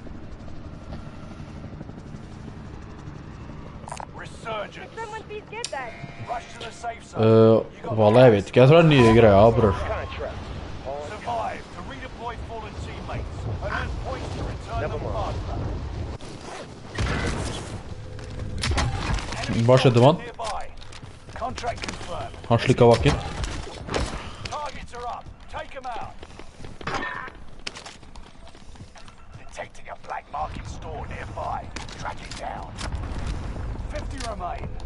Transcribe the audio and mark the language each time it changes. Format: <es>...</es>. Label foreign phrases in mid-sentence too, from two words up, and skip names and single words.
<en>Resurgence. Someone please get that. Rush to the safe zone.</en> <no>Valla, jeg vet ikke. Jeg tror det er nye greier, bror.</no> <en>Survive to redeploy fallen teammates and earn points to return them faster.</en> <no>Hva skjedde, mann?</no> <en>Nearby. Contract confirmed.</en> <no>Han slikket bakken.</no> <en>Targets are up. Take them out. Detecting a black market store nearby. Track it down. 50 remain.</en>